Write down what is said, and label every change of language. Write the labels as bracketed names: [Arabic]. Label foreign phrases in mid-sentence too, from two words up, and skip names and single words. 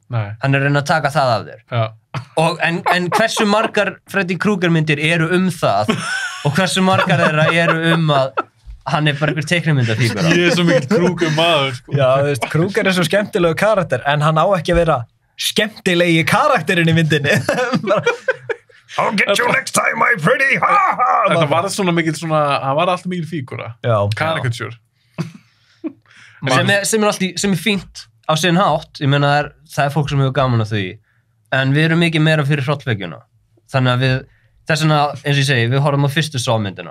[Icelandic] Hann er að reyna að taka það af þér. En hversu margar Freddy Krueger myndir eru það og hversu margar þeirra eru að hann er bara einhver teiknimyndafígura. Ég er svo mikill Krueger maður, sko. Já, þú veist, Krueger er svo skemmtilegu karakter, en hann á ekki að vera skemmtilegi karakterinn í myndinni. [English] I'll get you next time, my pretty! [Icelandic] Þetta var svona mikill svona, hann var alltaf mikill fígura. Caricature. Sem er fínt á sinn hátt, ég meina það er fólk sem hefur gaman af því, en við erum mikið meira fyrir hrollvekjuna. Þannig að þess vegna, eins og ég segi, við horfum á fyrstu Saw-myndina.